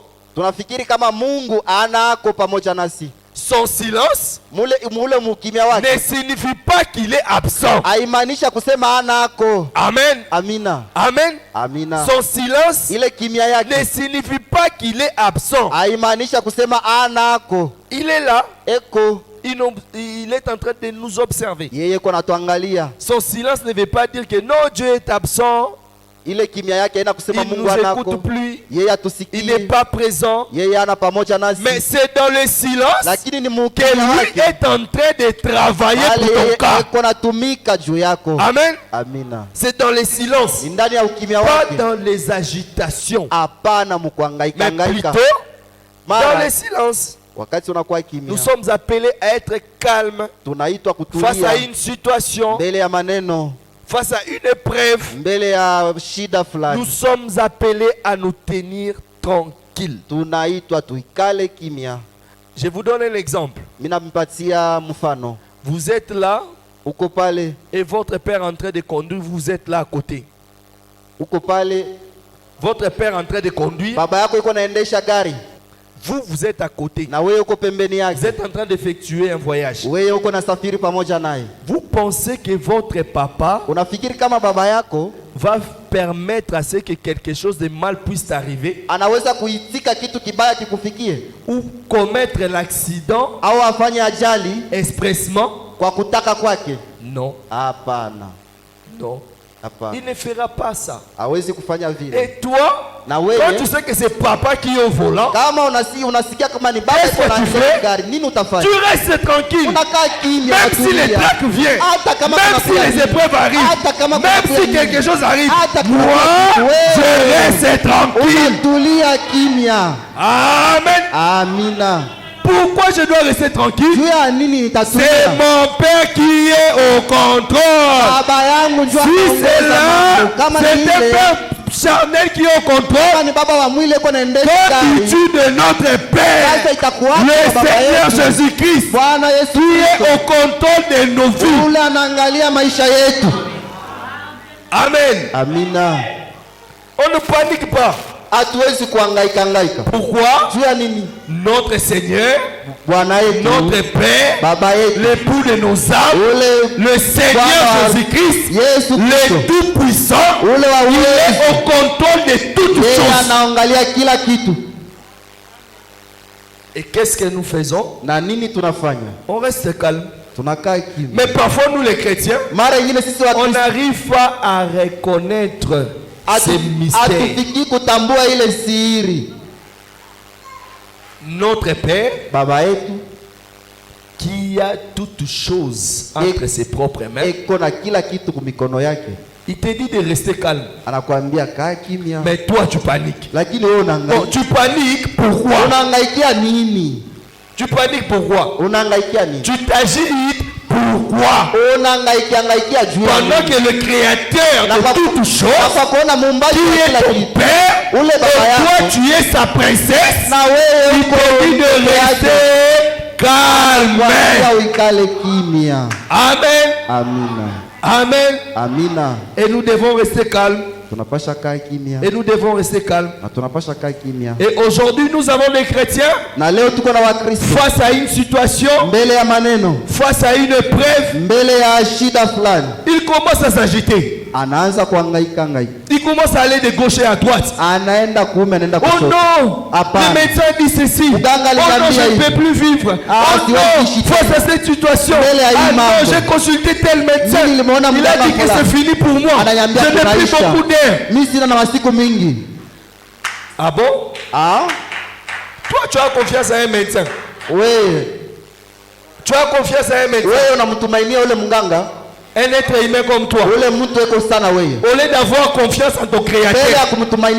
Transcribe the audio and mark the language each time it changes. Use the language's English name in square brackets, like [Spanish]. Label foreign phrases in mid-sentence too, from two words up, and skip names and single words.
[Swahili] Tunafikiri kama Mungu anako pamoja nasi. [French] Son silence [Swahili] Mule mukimya wake [French] ne signifie pas qu'il est absent. [Swahili] haimaanisha kusema anako. [French] Amen. [Swahili] Amina. [French] Amen. [Swahili] Amina. [French] Son silence [Swahili] Ile kimya [French] ne [Swahili] yake [French] signifie pas qu'il est absent. [Swahili] haimaanisha kusema anako. [French] Il est là. [Swahili] Eko [French] Il est en train de nous observer. [Swahili] yeye ko natuangalia. [French] Son silence ne veut pas dire que non, Dieu est absent. [Swahili] Ile kimya yake haina kusema [French] Il [Swahili] Mungu [French] nous [Swahili] anako. [French] écoute plus. [Swahili] Yeye [French] Il n'est [Swahili] atusikie. [French] pas présent. [Swahili] Yeye ana pamoja nasi. [French] Mais c'est dans le silence [Swahili] Lakini ni [French] que [Swahili] mukimya [French] lui [Swahili] wake [French] est en train de travailler [Swahili] pale [French] pour ton [Swahili] yeye [French] cas. [Swahili] eko natumika juu yako. [French] Amen. [Swahili] Amina. [French] C'est dans le silence, [Swahili] Ni ndani ya ukimya [French] pas [Swahili] wake, [French] dans les agitations, [Swahili] hapana mukuhangaika [French] mais [Swahili] hangaika. [French] plutôt dans [Swahili] Mara [French] le silence. [Swahili] wakati unakuwa [French] Nous [Swahili] kimya, [French] sommes appelés à être calmes [Swahili] tunaitwa [French] face à [Swahili] kutulia [French] une situation, [Swahili] mbele ya maneno, [French] face à une épreuve. [Swahili] mbele ya shida [French] Nous [Swahili] fulani. [French] sommes appelés à nous tenir tranquilles. [Swahili] Tunaitwa tuikale kimya. [French] Je vous donne un exemple. [Swahili] Mimi nampatia mfano. [French] Vous êtes là [Swahili] Uko pale, [French] et votre père est en train de conduire, vous êtes là à côté. [Swahili] uko pale, [French] Votre père est en train de conduire, [Swahili] baba yako iko naendesha gari [French] vous êtes à côté. [Swahili] na wewe uko pembeni [French] Vous [Swahili] yake, [French] êtes en train d'effectuer un voyage. [Swahili] wewe uko nasafiri pamoja naye. [French] Vous pensez que votre papa [Swahili] Unafikiri kama baba yako [French] va permettre à ce que quelque chose de mal puisse arriver [Swahili] anaweza kuitika kitu kibaya kikufikie, [French] ou commettre l'accident [Swahili] au afanye ajali [French] expressement? [Swahili] kwa kutaka kwake? [French] Non, [Swahili] Hapana, [French] non. [Swahili] hapana, [French] Il ne fera pas ça. [Swahili] hawezi kufanya vile. [French] Et toi, [Swahili] Na [French] quand [Swahili] wewe [French] tu sais que c'est papa qui est au volant, [Swahili] kama unasikia kama ni baba [French] Qu'est-ce que [Swahili] yuko [French] tu [Swahili] anaendesha [French] fais? [Swahili] gari, nini utafanya? [French] tu restes tranquille. [Swahili] Unakaa kimya, [French] Même si les [Swahili] unatulia. [French] tracs viennent, [Swahili] Hata kama [French] même [Swahili] kuna [French] si les [Swahili] kulia [French] épreuves arrivent, [Swahili] hata kama [French] même [Swahili] kuna [French] si [Swahili] kulia [French] quelque chose arrive, [Swahili] hata kama [French] moi, [Swahili] kuna kulia, [French] je reste tranquille. [Swahili] unatulia kimya. [French] Amen. [Swahili] Amina. [French] Pourquoi je dois rester tranquille? [Swahili] Juu ya nini [French] C'est [Swahili] nitatulia? [French] mon père qui est au contrôle. [Swahili] Baba yangu njoo [French] Si c'est [Swahili] anaongoza [French] là, [Swahili] mambo. Kama [French] c'est [Swahili] ni [French] un [Swahili] ile, [French] père charnel qui est au [Swahili] kama [French] contrôle. [Swahili] ni baba wa mwili yuko naendesha gari, [French] Qu'as-tu de notre [Swahili] sasa [French] Père, [Swahili] itakuwaje [French] le [Swahili] kwa baba [French] Seigneur [Swahili] yetu? [French] Jésus-Christ, [Swahili] Bwana Yesu [French] qui est [Swahili] Kristo [French] au contrôle de nos vies? [Swahili] ule anaangalia maisha yetu. [French] Amen. [Swahili] Amina. [French] On ne panique pas. [Swahili] Hatuwezi kuhangaika hangaika. [French] Pourquoi? [Swahili] Juu ya nini? [French] Notre Seigneur, [Swahili] Bwana yetu, [French] notre Père, [Swahili] baba yetu, [French] l'époux de nos âmes, [Swahili] ule [French] le Seigneur [Swahili] Bwana [French] Jésus-Christ, [Swahili] Yesu [French] le [Swahili] Kristo, [French] Tout-Puissant, [Swahili] ule wa [French] il est [Swahili] uwezo, [French] au contrôle de toutes [Swahili] yeye [French] choses. [Swahili] anaangalia kila kitu. [French] Et qu'est-ce que nous faisons? [Swahili] Na nini tunafanya? [French] On reste calme. [Swahili] Tunakaa kimya. [French] Mais parfois, nous les chrétiens, [Swahili] Mara ingine sisi [French] on [Swahili] watu [French] n'arrive pas à reconnaître ces mystères. [Swahili] hatufiki kutambua ile siri. [French] Notre Père, [Swahili] Baba yetu [French] qui a toutes choses entre ses propres mains, [Swahili] eko na kila kitu kumikono yake, [French] il te dit de rester calme. [Swahili] anakuambia kaa kimya, [French] Mais toi, tu paniques. [Swahili] lakini wewe [French] Bon, [Swahili] unahangaika. [French] tu paniques pourquoi? [Swahili] Unahangaikia nini? [French] Tu paniques pourquoi? [Swahili] Unahangaikia nini? [French] Tu t'agites pourquoi? [Swahili] Unahangaikia juu ya [French] Pendant [Swahili] nini? [French] que le créateur de toutes choses, [Swahili] Hapa kuona muumbaji [French] qui [Swahili] wa [French] est [Swahili] kila [French] ton [Swahili] kitu, [French] père, [Swahili] ule [French] et [Swahili] baba [French] toi [Swahili] yako, [French] tu es sa princesse, [Swahili] na wewe [French] il [Swahili] uko [French] te dit de [Swahili] mbele yake. [French] rester calme. [Swahili] Kuambia uikale kimya. [French] Amen. [Swahili] Amina. [French] Amen. [Swahili] Amina. [French] Et nous devons rester calmes. [Swahili] tunapasha kaa kimya [French] Et nous devons rester calmes. [Swahili] na tunapasha kaa kimya. [French] Et aujourd'hui, nous avons des chrétiens [Swahili] Na leo tuko na Wakristo [French] face à une situation, [Swahili] mbele ya maneno, [French] face à une épreuve, [Swahili] mbele ya shida fulani, [French] ils commencent à s'agiter. [Swahili] anaanza kuhangaika. [French] Ils commencent à aller de gauche et à droite. [Swahili] Anaenda kuume, anaenda Oh kushoto. [French] non, [Swahili] Hapana. [French] le médecin dit ceci. Oh [Swahili] Mganga [French] non, [Swahili] aliniambia [French] je ne [Swahili] hivi. [French] peux plus vivre. Ah, Oh [Swahili] siwezi [French] non, [Swahili] ishi [French] face [Swahili] tena. [French] à cette situation. [Swahili] Mbele ya hii [French] Ah non, [Swahili] mambo. [French] j'ai consulté tel médecin. [Swahili] Mimi nimeona [French] Il a [Swahili] mganga [French] dit que [Swahili] fulani. [French] c'est fini pour moi. [Swahili] Ananiambia [French] Je n'ai plus [Swahili] kunaisha. [French] beaucoup d'air. [Swahili] Mimi sina na masiku mingi. [French] Ah bon? Ah? Toi, tu as confiance à un médecin. [Swahili] Wewe, [French] Tu as confiance à un médecin. [Swahili] wewe unamtumainia ule mganga? [French] Un être humain comme toi. [Swahili] Ule mtu eko sana wewe. [French] Au lieu d'avoir confiance en ton [Swahili] Mbele [French] créateur, [Swahili] ya kumtumainia